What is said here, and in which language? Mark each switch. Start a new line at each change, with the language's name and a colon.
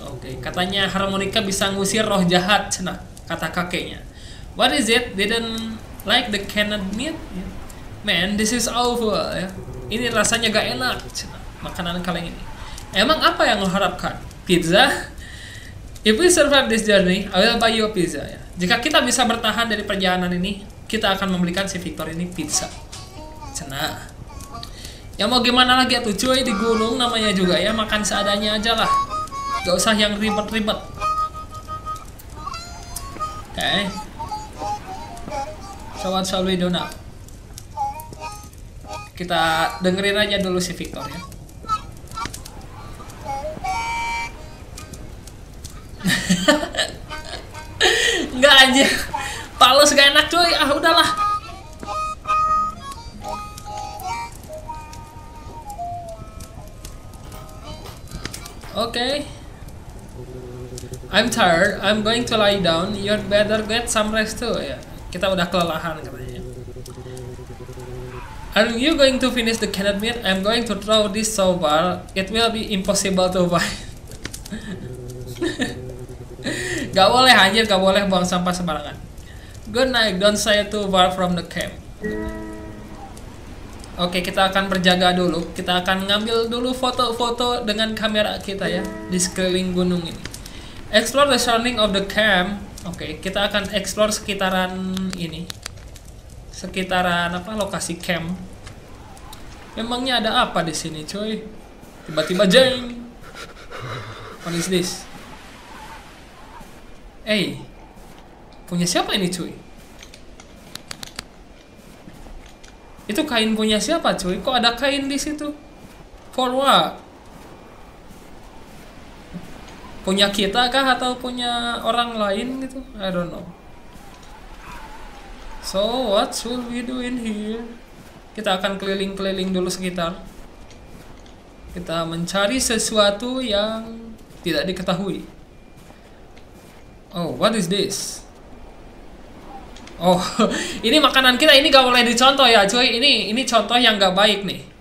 Indonesian: Oke, katanya harmonika bisa ngusir roh jahat, cenah, kata kakeknya.
English: What is it? Didn't like the canned meat? Yeah. Man, this is awful.
Indonesian: Ya. Ini rasanya gak enak, cenah, makanan kaleng ini. Emang apa yang lo harapkan? Pizza?
English: If we survive this journey, I will buy you a pizza.
Indonesian: Ya. Jika kita bisa bertahan dari perjalanan ini, kita akan membelikan si Victor ini pizza. Cenah. Ya mau gimana lagi tuh cuy, di gunung namanya juga ya, makan seadanya aja lah. Gak usah yang ribet-ribet.
English: Okay. So what shall we do now?
Indonesian: Kita dengerin aja dulu si Victor ya. Enggak aja. Pales gak enak cuy. Ah udahlah.
English: Okay. I'm tired. I'm going to lie down. You'd better get some rest too.
Indonesian: Ya, kita udah kelelahan katanya.
English: Are you going to finish the canned meat? I'm going to throw this so far. It will be impossible to find.
Indonesian: Gak boleh anjir, gak boleh buang sampah sembarangan.
English: Good night. Don't stay too far from the camp.
Indonesian: Oke, kita akan berjaga dulu. Kita akan ngambil dulu foto-foto dengan kamera kita ya di sekeliling gunung ini.
English: Explore the surrounding of the camp.
Indonesian: Oke, kita akan explore sekitaran ini. Sekitaran apa? Lokasi camp. Memangnya ada apa di sini, coy? Tiba-tiba jeng.
English: What is this?
Indonesian: Punya siapa ini, cuy? Itu kain punya siapa, cuy? Kok ada kain di situ?
English: For what?
Indonesian: Punya kita kah atau punya orang lain gitu?
English: I don't know. So, what should we do in here?
Indonesian: Kita akan keliling-keliling dulu sekitar. Kita mencari sesuatu yang tidak diketahui.
English: Oh, what is this?
Indonesian: Oh, ini makanan kita, ini gak boleh dicontoh ya cuy. Ini contoh yang gak baik nih.